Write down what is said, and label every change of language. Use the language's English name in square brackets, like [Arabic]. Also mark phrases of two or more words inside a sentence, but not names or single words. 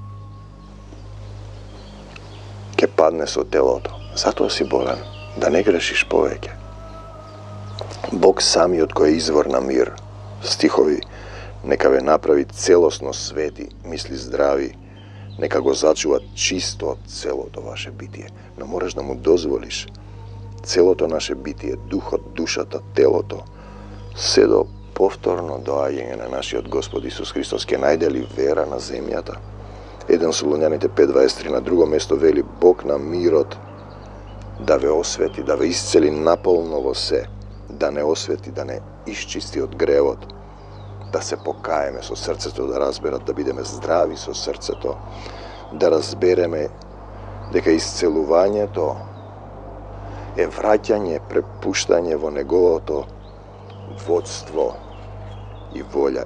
[Macedonian] Ќе падне со телото. Затоа си болен, да не грешиш повеќе. Бог самиот кој е извор на мир, стихови, нека ве направи целосно свети, мисли здрави, Нека го зачува чисто целото ваше битие. Но мораш да му дозволиш целото наше битие, духот, душата, телото, се до повторно доаѓање на нашиот Господ Исус Христос ќе најде ли вера на земјата? 1 Солуњаните 5:23 на друго место вели Бог на мирот да ве освети, да ве исцели наполно во се, да не освети, да не исчисти од гревот, да се покаеме со срцето, да разберат, да бидеме здрави со срцето, да разбереме дека исцелувањето е враќање, препуштање во неговото водство и волја.